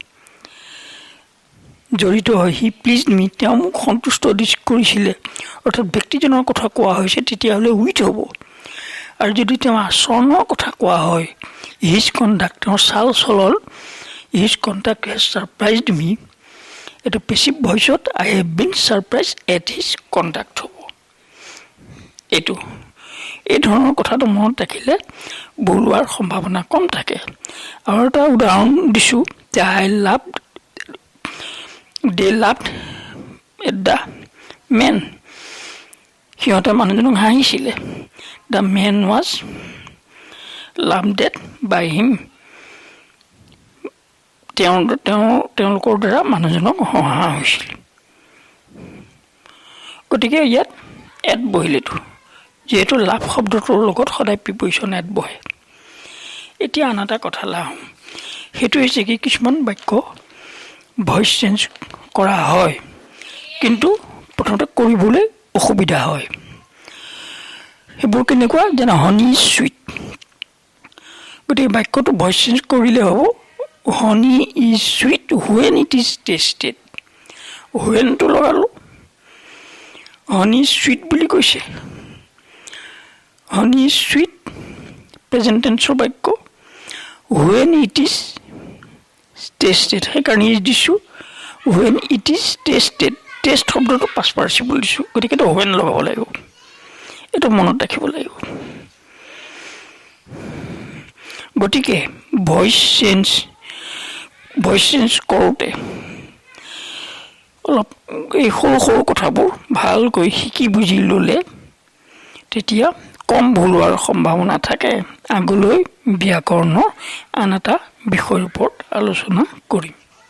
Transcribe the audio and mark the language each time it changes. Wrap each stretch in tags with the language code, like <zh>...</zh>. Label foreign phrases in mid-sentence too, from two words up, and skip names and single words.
<en>he please me</en> <as>তেওঁ মোক সন্তুষ্ট কৰিছিলে অৰ্থাৎ ব্যক্তিজনৰ কথা কোৱা হৈছে তেতিয়াহ'লে উইথ হ'ব আৰু যদি তেওঁ আচৰণৰ কথা কোৱা হয়</as> <en>his conduct</en> <as>তেওঁৰ চাল চলন</as> <en>His conduct has surprised me. It's a passive voice. I have been surprised at his conduct.</en> <as>এই ধৰণৰ কথাটো মনত ৰাখিলে ভুল হোৱাৰ সম্ভাৱনা কম থাকে আৰু এটা উদাহৰণ দিছোঁ যে</as> <en>they laughed at the man.</en> <as>সিহঁতে মানুহজনক হাঁহিছিলে</as> <en>the man was laughed at by him.</en> <as>তেওঁলোকৰ দ্বাৰা মানুহজনক হহা হৈছিল গতিকে ইয়াত এট বহিলেতো যিহেতু লাভ শব্দটোৰ লগত সদায় প্ৰিপজিশ্যন এট বহে এতিয়া আন এটা কথা লাহোঁ সেইটো হৈছে কি কিছুমান বাক্য</as> <en>voice change</en> <as>কৰা হয় কিন্তু প্ৰথমতে কৰিবলৈ অসুবিধা হয় সেইবোৰ কেনেকুৱা যেনে</as> <en>honey sweet</en> <as>গতিকে বাক্যটো</as> <en>voice change</en> <as>কৰিলে হ'ব</as> <en>honey is sweet when it is tasted when to</en> <as>লগালো</as> <en>honey sweet</en> <as>বুলি কৈছে</as> <en>honey sweet present tenseৰ</en> <as>বাক্য</as> <en>when it is tasted</en> <as>সেইকাৰণে ইজ দিছোঁ</as> <en>when it is tasted</en> <as>টেষ্ট শব্দটো</as> <en>past participle</en> <as>দিছোঁ গতিকে এইটো when লগাব লাগিব এইটো মনত ৰাখিব লাগিব গতিকে</as> <en>voice change</en> <as>কৰোঁতে অলপ এই সৰু সৰু কথাবোৰ ভালকৈ শিকি বুজি ল'লে তেতিয়া কম ভুল হোৱাৰ সম্ভাৱনা থাকে আগলৈ ব্যাকৰণৰ আন এটা বিষয়ৰ ওপৰত আলোচনা কৰিম</as>